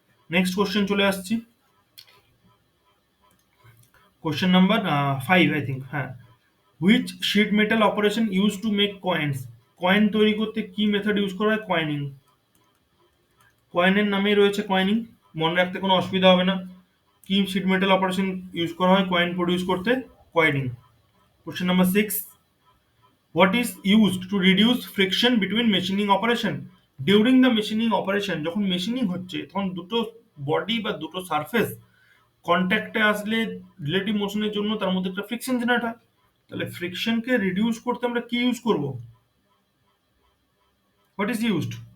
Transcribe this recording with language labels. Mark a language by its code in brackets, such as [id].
[bn] Next question চলে আসছি, question number 5 I think, হ্যাঁ। [en] Which sheet metal operation use to make coins? [bn] Coin তৈরি করতে কি মেথড ইউজ করা হয়? কয়েনিং। কয়েনের নামেই রয়েছে কয়েনিং, মনে রাখতে কোনো অসুবিধা হবে না। কি শিট মেটাল অপারেশন ইউজ করা হয় কয়েন প্রডিউস করতে? Coining. [en] Question number 6, what is used to reduce friction between machining operation? During the machining operation, [bn] যখন মেশিনিং হচ্ছে তখন দুটো বডি বা দুটো সারফেস কন্ট্যাক্টে আসলে রিলেটিভ মোশনের জন্য তার মধ্যে একটা ফ্রিকশন জেনারেট হয়। তাহলে ফ্রিকশনকে রিডিউস করতে আমরা কি ইউজ করব? [en] What is used?